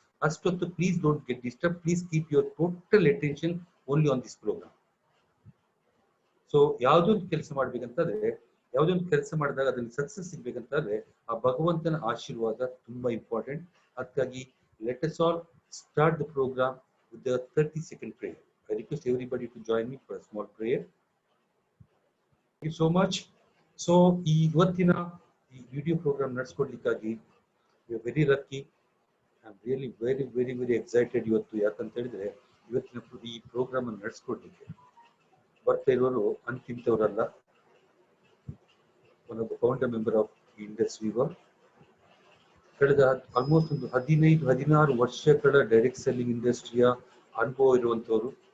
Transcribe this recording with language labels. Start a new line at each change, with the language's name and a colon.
Kannada: ಅಷ್ಟೊತ್ತು
English: Please don't get disturb. Please keep your total attention only on this programme.
Kannada: So ಯಾವುದೊಂದು ಕೆಲಸ ಮಾಡ್ಬೇಕಂತಂದ್ರೆ, ಯಾವುದೊಂದು ಕೆಲಸ ಮಾಡಿದಾಗ ಅದರಲ್ಲಿ ಸಕ್ಸಸ್ ಸಿಗ್ಬೇಕಂತಂದ್ರೆ ಆ ಭಗವಂತನ ಆಶೀರ್ವಾದ ತುಂಬಾ ಇಂಪಾರ್ಟೆಂಟ್. ಅದಕ್ಕಾಗಿ
English: Let us all start the programme with the 30-second prayer. I request everybody to join me for a small prayer. Thank you so much.
Kannada: So ಈ ಇವತ್ತಿನ ಈ video program ನಡೆಸ್ಕೊಡ್ಲಿಕ್ಕಾಗಿ
English: we are very lucky. I am really very excited
Kannada: ಇವತ್ತು. ಯಾಕಂತ ಹೇಳಿದ್ರೆ ಇವತ್ತಿನ ಈ program ಅನ್ನು ನಡೆಸ್ಕೊಡ್ಲಿಕ್ಕೆ ಬರ್ತಾ ಇರೋರು ಅಂತಿಂತವರಲ್ಲ.
English: One of the founder member of Indus weaver.
Kannada: ಕಳೆದ ಆಲ್ಮೋಸ್ಟ್ ಒಂದು 15-16 ವರ್ಷಗಳ ಡೈರೆಕ್ಟ್ ಸೆಲ್ಲಿಂಗ್ ಇಂಡಸ್ಟ್ರಿಯ ಅನುಭವ ಇರುವಂತವರು.